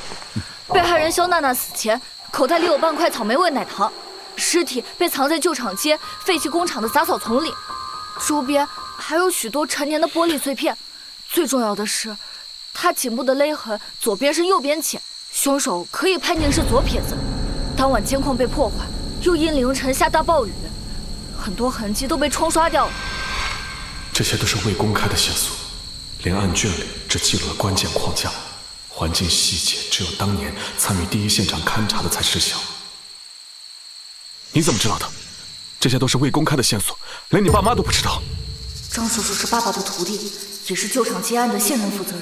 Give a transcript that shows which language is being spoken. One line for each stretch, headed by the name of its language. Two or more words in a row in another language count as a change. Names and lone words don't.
Chinese: 被害人肖娜娜死前口袋裡有半塊草莓味奶糖，屍體被藏在旧厂街廢棄工厂的雜草叢裡，周邊還有許多陳年的玻璃碎片。最重要的是，他颈部的勒痕左邊深右邊淺，凶手可以判定是左撇子。當晚监控被破壞，又因凌晨下大暴雨，很多痕迹都被冲刷掉了。这些都是未公開的線索，連案卷裡只記錄了關鍵框架，環境細節只有當年參與第一現場勘查的才知曉。你怎麼知道的？這些都是未公開的線索，連你爸媽都不知道。張叔叔是爸爸的徒弟，也是舊廠接案的現任負責人。